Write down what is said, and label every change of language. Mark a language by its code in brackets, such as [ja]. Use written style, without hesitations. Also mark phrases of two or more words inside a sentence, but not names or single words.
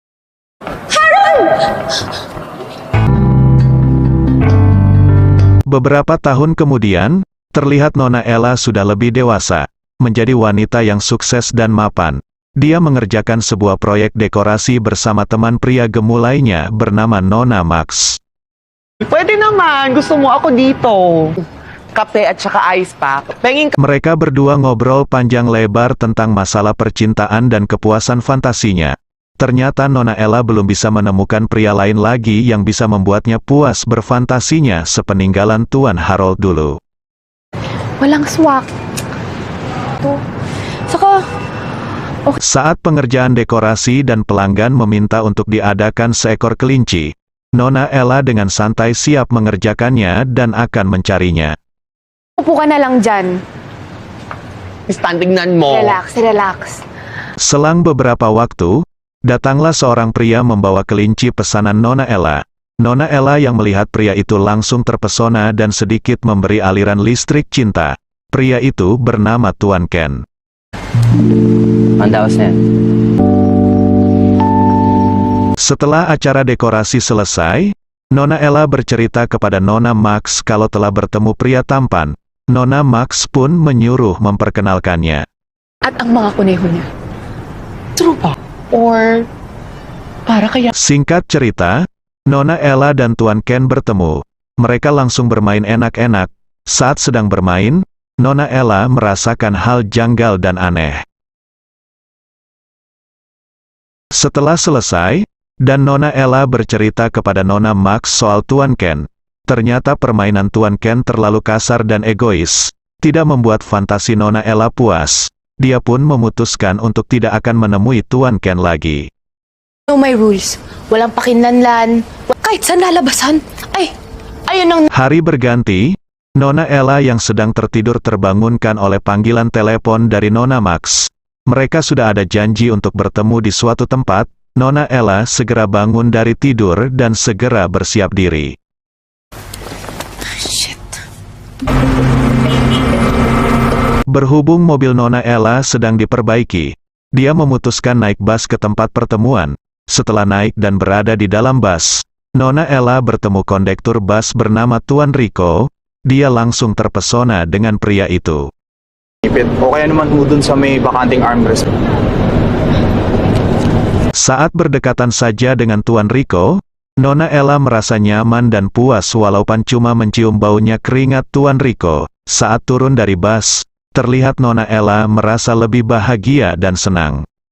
[id] Beberapa tahun kemudian, terlihat Nona Ella sudah lebih dewasa, menjadi wanita yang sukses dan mapan. Dia mengerjakan sebuah proyek dekorasi bersama teman pria gemuk lainnya bernama Nona Max. [tl] Pwede naman, gusto mo ako dito. Kape at saka [en] ice pack. [tl] Pengin [id] Mereka berdua ngobrol panjang lebar tentang masalah percintaan dan kepuasan fantasinya. Ternyata Nona Ella belum bisa menemukan pria lain lagi yang bisa membuatnya puas berfantasinya sepeninggalan Tuan Harold dulu. [tl] Walang swak. Ito. Saka, [id] Saat pengerjaan dekorasi dan pelanggan meminta untuk diadakan seekor kelinci, Nona Ella dengan santai siap mengerjakannya dan akan mencarinya. [tl] upo ka na lang dyan. tingnan mo. [en] Relax, relax. [id] Selang beberapa waktu, datanglah seorang pria membawa kelinci pesanan Nona Ella. Nona Ella yang melihat pria itu langsung terpesona dan sedikit memberi aliran listrik cinta. Pria itu bernama Tuan Ken. Setelah acara dekorasi selesai, Nona Ella bercerita kepada Nona Max kalau telah bertemu pria tampan. Nona Max pun menyuruh memperkenalkannya. [tl] At ang mga kuneho niya. Trupa. Or, para kaya... [id] Singkat cerita, Nona Ella dan Tuan Ken bertemu. Mereka langsung bermain enak-enak. Saat sedang bermain, Nona Ella merasakan hal janggal dan aneh. Setelah selesai, dan Nona Ella bercerita kepada Nona Max soal Tuan Ken. Ternyata permainan Tuan Ken terlalu kasar dan egois. Tidak membuat fantasi Nona Ella puas. Dia pun memutuskan untuk tidak akan menemui Tuan Ken lagi. [en] No, my rules. [tl] Walang pakinlanlan. Kahit saan lalabasan. Ayun ang... [id] Hari berganti, Nona Ella yang sedang tertidur terbangunkan oleh panggilan telepon dari Nona Max. Mereka sudah ada janji untuk bertemu di suatu tempat. Nona Ella segera bangun dari tidur dan segera bersiap diri. [en] Shit. [id] Berhubung mobil Nona Ella sedang diperbaiki, dia memutuskan naik bus ke tempat pertemuan. Setelah naik dan berada di dalam bus, Nona Ella bertemu kondektur bus bernama Tuan Rico. Dia langsung terpesona dengan pria itu. [tl] Ipit, o kaya naman dun sa may bakanting armrest. [id] Saat berdekatan saja dengan Tuan Rico, Nona Ella merasa nyaman dan puas walaupun cuma mencium baunya keringat Tuan Rico. Saat turun dari bus, terlihat Nona Ella merasa lebih bahagia dan senang.